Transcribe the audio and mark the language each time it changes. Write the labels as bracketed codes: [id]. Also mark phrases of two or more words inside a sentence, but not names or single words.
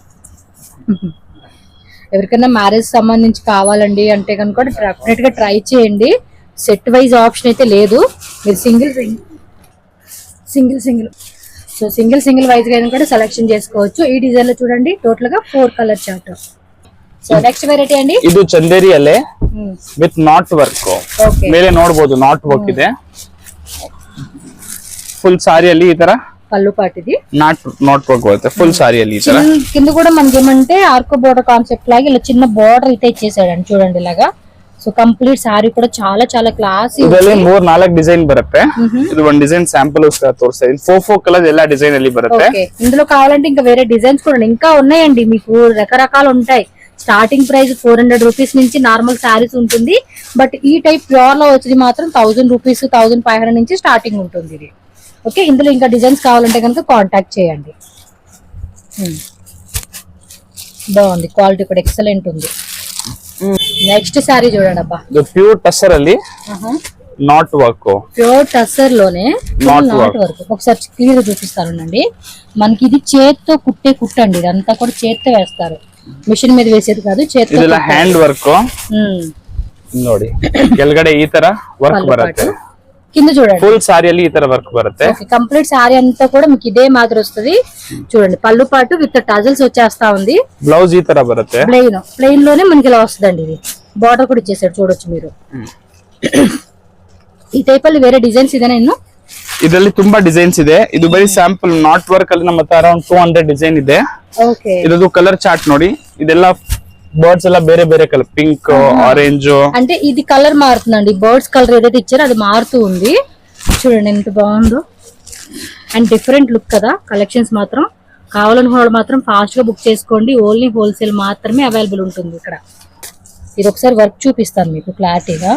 [te] ఎవరికైనా మ్యారేజ్ సంబంధించి కావాలండి అంటే కనుక డెఫినెట్ గా ట్రై చేయండి. [en] set wise option [te] అయితే లేదు. మీరు [en] single so single wise [te] గా కూడా సెలెక్షన్ చేసుకోవచ్చు. ఈ డిజైన్ లో చూడండి టోటల్ గా 4 [en] colour chart. so next variety ಅಂడి [kn] ಇದು ಚಂದೇರಿಯಲ್ಲೇ [en] with knot work. [kn] ಮೇಲೆ ನೋಡಬಹುದು [en] knot work [kn] ಇದೆ. ಫುಲ್ ಸಾರಿಯಲ್ಲಿ ಈ ತರ [te] పల్లు పాటిది [en] knot work [kn] బರುತ್ತೆ. ఫుల్ సారీಯಲ್ಲಿ ఈ ತರ [te] కింద కూడా మనకి ఏమంటే [en] arco border concept [te] లాగా ఇలా చిన్న బోర్డర్ అయితే ఇచ్చేసాడండి. చూడండి ఇలాగా. [en] so complete saree [te] కూడా చాలా చాలా క్లాసీ. [kn] ಇದರಲ್ಲಿ 3-4 ಡಿಸೈನ್ ಬರುತ್ತೆ. ಇದು ಒಂದು [en] design sample [kn] ತೋರಿಸ್ತಾ ಇದೀನಿ. 4 ಕಲರ್ಸ್ ಎಲ್ಲ ಡಿಸೈನ್ ಅಲ್ಲಿ ಬರುತ್ತೆ. [te] ఇందులో కావాలంటే ఇంకా వేరే డిజైన్స్ కూడా ఇంకా ఉన్నాయండి. మీకు రకరకాలు ఉంటాయి. [en] starting price 400 rupees [te] నుంచి [en] normal sarees [te] ఉంటుంది. బట్ ఈ [en] type pure [te] లో వచ్చేది మాత్రం 1000 రూపీస్ 1500 నుంచి స్టార్టింగ్ ఉంటుంది ఇది. ఓకే. ఇందులో ఇంకా డిజైన్స్ కావాలంటే కనుక కాంటాక్ట్ చేయండి. బాగుంది. క్వాలిటీ కూడా ఎక్సలెంట్ ఉంది. [en] next saree [te] చూడండి అబ్బా. [en] pure tussar ಅಲ್ಲಿ knot work. pure tussar [te] లోనే [en] knot work. [te] ఒకసారి క్లియర్ గా చూపిస్తానండి. మనకి ఇది చేత్తో కుట్టే కుట్టండి. ఇదంతా కూడా చేత్తో వేస్తారు. మిషన్ మీద వేసేది కాదు, చేత్తో. [kn] ಇದೆಲ್ಲ [en] hand work [kn] ನೋಡಿ. ಕೆಳಗಡೆ ಈ ತರ ವರ್ಕ್ ಬರುತ್ತೆ. [te] కింద చూడండి [kn] ಫುಲ್ ಸಾರಿಯಲ್ಲಿ ಈ ತರ ವರ್ಕ್ ಬರುತ್ತೆ. [en] complete saree [te] అంతా కూడా మీకు ఇదే మాదిరి వస్తుంది. చూడండి పళ్ళు పాటు [en] with tassels [te] వచ్చేస్తా ఉంది. [kn] బ్లౌజ్ ఈ ತರ ಬರುತ್ತೆ. [te] ప్లెయిన్ లోనే మనకి ఇలా వస్తుందండి. ఇది బార్డర్ కూడా ఇచ్చేసాడు చూడొచ్చు మీరు. ఈ టైప్ ಅಲ್ಲಿ వేరే డిజైన్స్ ఇదేనా ಇನ್ನು? [kn] ಇದರಲ್ಲಿ ತುಂಬಾ ಡಿಸೈನ್ಸ್ ಇದೆ. ಇದು ಬರೀ [en] sample knot work [kn] ಅಲ್ಲಿ ನಮ್ಮ ಹತ್ರ ಅರೌಂಡ್ 200 ಡಿಸೈನ್ ಇದೆ. ಓಕೆ, ಇದು [en] colour chart [kn] ನೋಡಿ. ಇದೆಲ್ಲ బర్డ్స్ ಎಲ್ಲ ಬೇರೆ ಬೇರೆ [en] colour, pink, orange. [kn] అంటే [te] ఇది కలర్ మారుతుందండి. బర్డ్స్ కలర్ ఏదైతే ఇచ్చారో అది మారుతూ ఉంది. చూడండి ఎంత బాగుందో. [en] and different look [te] కదా. కలెక్షన్స్ మాత్రం కావాలనుకున్న వాళ్ళు మాత్రం ఫాస్ట్ గా బుక్ చేసుకోండి. [en] only wholesale [te] మాత్రమే అవైలబుల్ ఉంటుంది ఇక్కడ. ఇది ఒకసారి వర్క్ చూపిస్తాను మీకు క్లారిటీగా.